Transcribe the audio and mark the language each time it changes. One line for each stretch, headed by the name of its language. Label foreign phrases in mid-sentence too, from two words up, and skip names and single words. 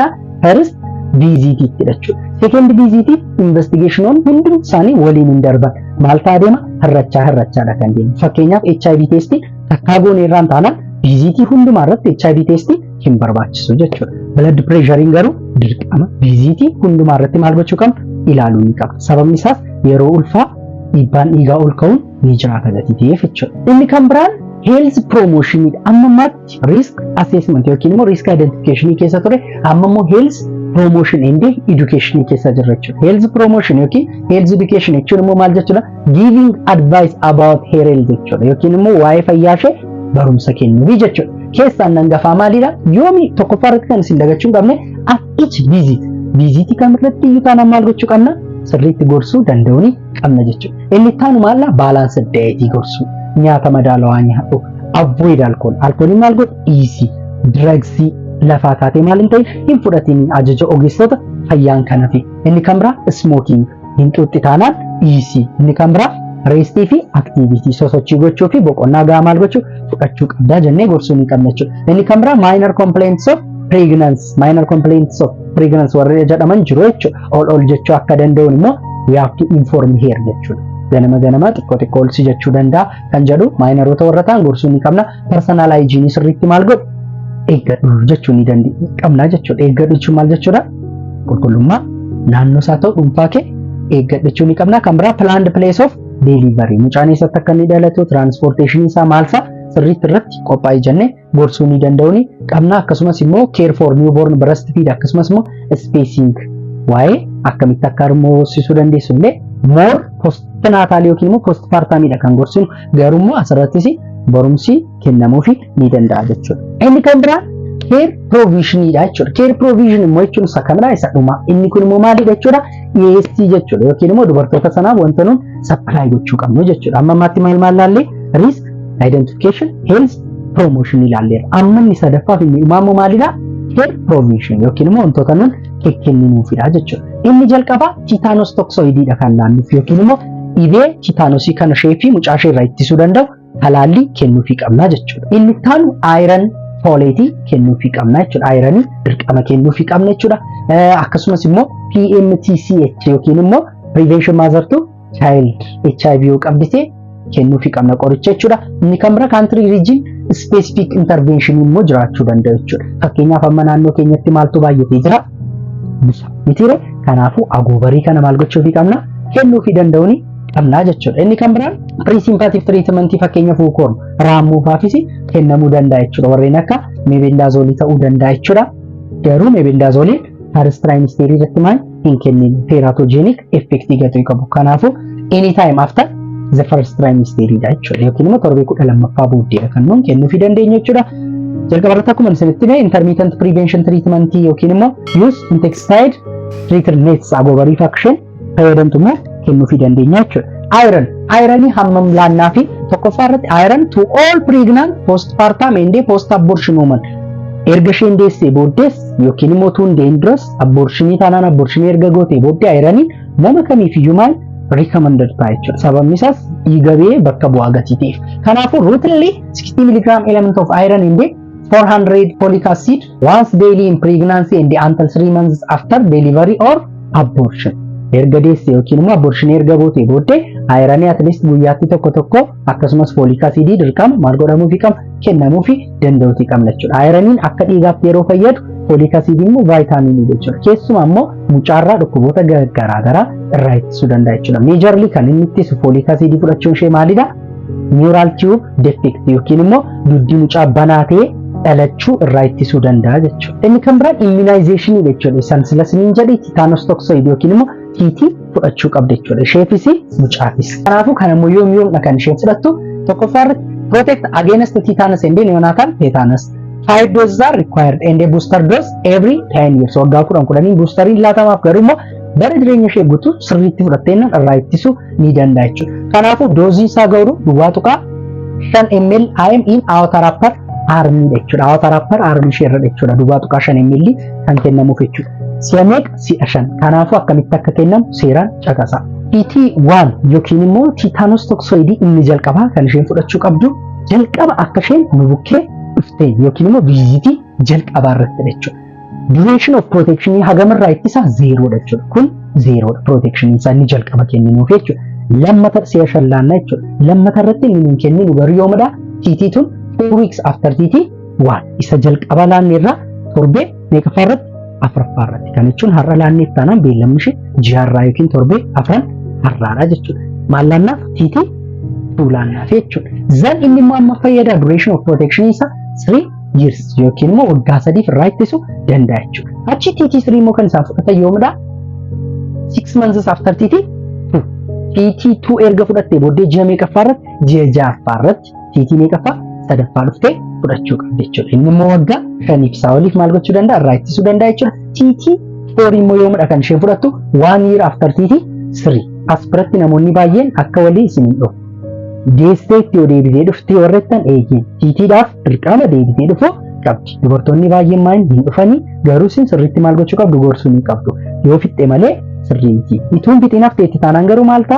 English: First visit
Oromo: jechuudha.
English: Second visit
Oromo: investigationon hundi isaanii waliin hin darban. Maal ta'aa deema? Hirrachaadha kan deemu. Fakkeenyaaf
English: HIV test
Oromo: takkaa goone irraan taanaan visit hundumaa irratti
English: HIV test
Oromo: hin barbaachisu jechuudha.
English: Blood pressure
Oromo: garuu dirqama visit hundumaa irratti maal gochuu qabna? Ilaaluu ni qabna. Sababni isaas yeroo ulfaa dhiibbaan dhiigaa ol ka'uun ni jiraata gatii ta'eef jechuudha. Inni kan biraan
English: health promotion
Oromo: ammammaatti
English: risk assessment
Oromo: yookiin immoo
English: risk identification
Oromo: keessa ture amma immoo
English: health promotion and education
Oromo: keessa jirra jechuudha.
English: Health promotion
Oromo: yookiin
English: health education
Oromo: jechuun immoo maal jechuudha?
English: Giving advice about her health
Oromo: jechuudha yookiin immoo waa'ee fayyaa ishee barumsa kennuu jechuudha. Keessaan hangafaa maalidha? Yoomi tokkoffaa irratti kan isin dagachuu hin qabne
English: at each visit
Oromo: kamirratti iyyuu taanaan maal gochuu qabna? Sirriitti gorsuu danda'uu ni qabna jechuudha. Inni ittaanu maalla?
English: Balance diet
Oromo: gorsuu. Nyaata madaalawaa nyaadhu.
English: Avoid alcohol. Alcohol
Oromo: maal godhu? Easy. Drugs lafaa taatee maal hin ta'in hin fudhatiin ajaja ogeessota fayyaan kanafi. Inni kan biraa smoking. Hin xuuxxi taanaan easy. Inni kan biraa restii fi activity sosochii gochuu fi boqonnaa gahaa maal gochuu fudhachuu qabdaa jennee gorsuu ni qabna jechuudha. Inni kan biraa
English: minor complaints of pregnancy
Oromo: warra jedhaman jiru jechuudha. Ol jechuu akka danda'uun immoo
English: we have to inform here
Oromo: jechuudha. Ganama xiqqoo olsi jechuu danda'a kan jedhu maayinaroota warra ta'an gorsuu ni qabna.
English: Personal hygiene
Oromo: sirriitti maal godhu eeggadhu jechuu ni qabna jechuudha. Eeggadhu jechuun maal jechuudha? Qulqullummaa naannoo isaa ta'u dhuunfaa kee eeggadhu jechuu ni qabna. Kan biraa
English: planned place of delivery
Oromo: mucaan eessatti akka inni dhalatu transportation isaa maalsa sirriitti irratti qophaa'ee jennee gorsuu ni danda'uu ni qabna. Akkasumas immoo
English: care for newborn breastfeed
Oromo: akkasumas immoo spacing waa'ee akkamitti akka harmoosisuu dandeessu illee
English: more postnatal
Oromo: yookiin immoo postpartamidha kan gorsinu garuu immoo asirrattis barumsi kennamuufi ni danda'a jechuudha. Inni kan biraa care provisionidha jechuudha.
English: Care provision
Oromo: immoo jechuun isa kamidha? Isa dhuma. Inni kun immoo maalidha jechuudha? EST jechuudha yookiin immoo dubartoota sanaaf wanta nuun supply gochuu qabnu jechuudha. Amma ammaatti maal laallee
English: risk identification health promotion
Oromo: ilaalleera. Amma inni sadaffaaf inni immoo maalidha?
English: Care provision
Oromo: yookiin immoo wantoota nuun kenninuufidha jechuudha. Inni jalqabaa tetanus toxoididha kan laannuuf yookiin immoo dhibee tetanusii kana sheefii mucaa ishee irraa ittisuu danda'u talaalli kennuufii qabna jechuudha. Inni taanu
English: iron folate
Oromo: kennuufii qabna jechuudha. Iron dirqama kennuufii qabna jechuudha. Akkasumas immoo PMTCH yookiin immoo
English: prevention mother to child HIV
Oromo: yoo qabdite kennuufii qabna qoricha jechuudha. Inni kan bira
English: country region specific intervention
Oromo: immoo jiraachuu danda'u jechuudha. Fakkeenyaaf amma naannoo keenyatti maaltu baay'atee jira? Busa. Mitiire kanaafuu agoobarii kana maal gochuufii qabna? Kennuufii danda'uuni qabna jechuudha. Inni kan biraan
English: pre-symptomatic treatment
Oromo: fakkeenyaaf uukoon raammuufaafis kennamuu danda'a jechuudha. Warreen akka mebendaazolii ta'uu danda'a jechuudha. Garuu mebendaazoliin
English: first trimester
Oromo: irratti maal hin kenninu
English: teratogenic effect
Oromo: gatu qabu.
English: Kanaafuu anytime after the first trimester jechuudha.
Oromo: Yookiin immoo torbee 12ffaa booddee kan nuun kennuufii dandeenya jechuudha. Jalqaba irratti akkuma isinitti hime
English: intermittent prevention treatment
Oromo: yookiin immoo
English: use insecticide treated nets
Oromo: agoobarii faction fayyadamtu immoo kennuufii dandeenya jechuudha. Iron hammam laannaa fi tokkoffaa irratti
English: iron to all pregnant postpartum and post abortion women
Oromo: erga isheen deessee booddees yookiin immoo tuun dangerous abortionii taanaan abortionii erga gootee booddee ironiin nama kamiifiyyuu maal recommended ta'a jechuudha. Sababni isaas dhiigabee bakka bu'aa gatiitiif.
English: Kanaafuu routinely 60 mg element of iron in 400 folic acid once daily in pregnancy and until 3 months after delivery or abortion.
Oromo: Erga deessee yookiin immoo abortion erga gootee booddee ayiranii
English: at least
Oromo: guyyaatti tokko akkasumas
English: folic acid
Oromo: dirqama maal godhamuufi qaba kennamuufi danda'uuti qabna jechuudha. Ayiraniin akka dhiigaatti yeroo fayyadu
English: folic acid
Oromo: immoo vitaminii jechuudha. Keessumaa immoo mucaarraa dhukkuboota garaagaraa irraa ittisuu danda'a jechuudha. Majorly kan inni ittisu
English: folic acid
Oromo: fudhachuun ishee maalidha?
English: Neural tube defect
Oromo: yookiin immoo dugdi mucaa banaa ta'e dhalachuu irraa ittisuu danda'a jechuudha. Inni kan biraan immunization jechuudha. Isaan silasniin jedhe
English: tetanus toxoid
Oromo: yookiin immoo TT fudhachuu qabda jechuudha. Isheefis mucaafis. Kanaafuu kan immoo yoom kan isheen fudhattu tokkoffaa irratti
English: protect against tetanus and neonatal tetanus. 5 doses are required and a booster dose every 10 years.
Oromo: Waggaa 10 boosteriin laatamaaf garuu immoo bara jireenya ishee guutuu sirriitti fudhatteennan irraa ittisuu ni danda'a jechuudha. Kanaafuu doozii isaa ga'u duwwaa tuqaa 5 ml
English: IM in outer upper arm
Oromo: jechuudha.
English: Outer upper arm
Oromo: ishee irra jechuudha. Duwwaa tuqaa 5 ml kan kennamuuf jechuudha. Si'a 5. Kanaafuu akkamitti akka kennamu seeraan caqasa. PT1 yookiin immoo
English: tetanus toxoid
Oromo: inni jalqabaa kan isheen fudhachuu qabdu jalqaba akka isheen bubukkee dhuftee yookiin immoo vizitii jalqabaa irratti jechuudha.
English: Duration of protection
Oromo: hagamarraa ittisa 0 jechuudha. Kun 0 protection isaa inni jalqaba kenninuuf jechuudha. Lammata si'a 5 laannaa jechuudha. Lammata irratti inni kenninu garuu yoomidha TT tun
English: 4 weeks after TT1
Oromo: isa jalqaba laanneerraa torbee meeqaffaa irratti afuraffaa irratti kan jechuun har'a laanneef taanaan beellamni ishee ji'arraa yookiin torbee afran har'aadha jechuudha. Maal laannaaf TT2 laannaaf jechuudha. Zan inni immoo amma fayyada
English: duration of protection
Oromo: isa
English: 3 years
Oromo: yookiin immoo waggaa 3 irraa ittisuu danda'a jechuudha. Achi TT3 immoo kan isaan fudhatan yoomidha
English: 6 months after TT2.
Oromo: TT2 erga fudhattee booddee ji'a meeqaffaa irratti ji'a 6ffaa irratti TT meeqaffaa sadaffaa dhuftee fudhachuu qabdi jechuudha. Inni immoo waggaa 5 fi oliif maal gochuu danda'a? Irraa ittisuu danda'a jechuudha. TT4 immoo yoomidha kan isheen fudhattu
English: 1 year after TT3.
Oromo: As biratti namoonni baay'een akka walii isin hin dhufu. Deesseetti yoo deebitee dhuftee warrettan eegeen TT'dhaaf dirqama deebitee dhufuu qabdi. Dubartoonni baay'een maal hin dhufanii garuu isin sirriitti maal gochuu qabdu gorsuu ni qabdu. Yoo fixxe malee sirriitti. Ituun fixinaaf teetti taanaan garuu maal ta'a?